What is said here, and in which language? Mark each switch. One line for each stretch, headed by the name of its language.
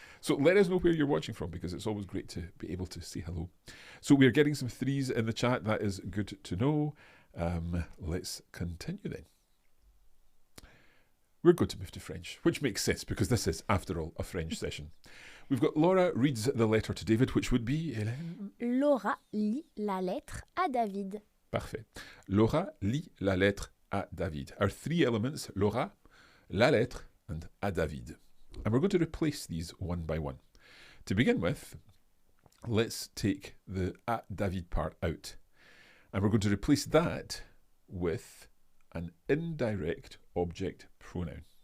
English: So let us know where you're watching from, because it's always great to be able to say hello. So we're getting some 3s in the chat. That is good to know. Let's continue then. We're going to move to French, which makes sense because this is, after all, a French session. We've got Laura reads the letter to David, which would be, Hélène?
French: Laura lit la lettre à David. Parfait. Laura lit la lettre à David.
English: Our 3 elements, Laura, la lettre, and à David. And we're going to replace these one by one. To begin with, let's take the à David part out. And we're going to replace that with an indirect object pronoun.